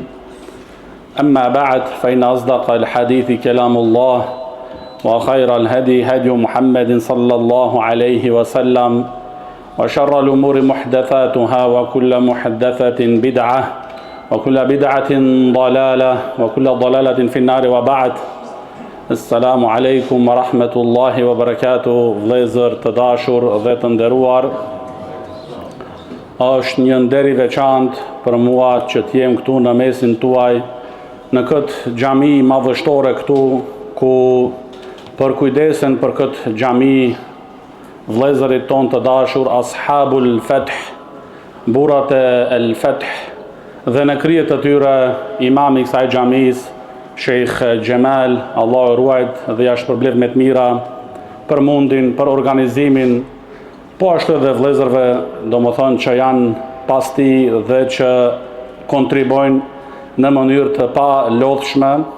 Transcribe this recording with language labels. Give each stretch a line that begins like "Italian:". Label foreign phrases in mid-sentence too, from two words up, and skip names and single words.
Arabic: أما بعد فإن أصدق الحديث كلام الله وخير الهدي هدي محمد صلى الله عليه وسلم وشر الأمور محدثاتها وكل محدثة بدعة وكل بدعة ضلالة وكل ضلالة في النار وبعد. السلام عليكم ورحمة الله وبركاته,
Albanian: vëllezër të dashur dhe të nderuar. Është një nder i veçantë për mua që të jem këtu në mesin tuaj, në këtë xhami madhështore këtu, ku për kujdesen për këtë xhami vëllezërit ton të dashur,
Arabic: أصحاب الفتح,
Albanian: burrat e el fath, dhe në kryet të tyre imami i kësaj xhamis, Sheikh Gjemal, Allah e ruajt dhe ja shpërblet me të mira për mundin, për organizimin, po ashtu edhe vëllezërve, domethënë që janë pas tij dhe që kontribojnë në mënyrë të pa lodhshme.